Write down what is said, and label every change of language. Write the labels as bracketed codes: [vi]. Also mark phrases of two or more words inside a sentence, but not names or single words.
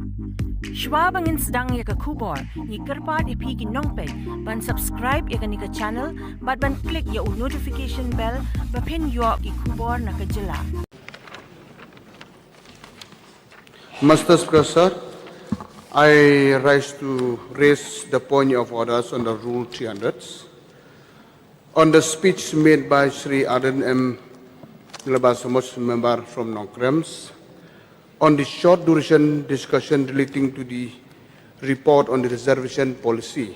[kha] Shwabangin sedang ya ke kubor, ni kerpat ipi ki nongpek, ban subscribe ya ke ni ke channel, ban klik ya [en] notification bell, [kha] bapin yuak ki kubor na ke jylla. [en] Mr. Speaker, sir, I rise to raise the point of orders under Rule 300 on the speech made by Sri Ardent M. member from Nongkrams on the short duration discussion relating to the report on the reservation policy.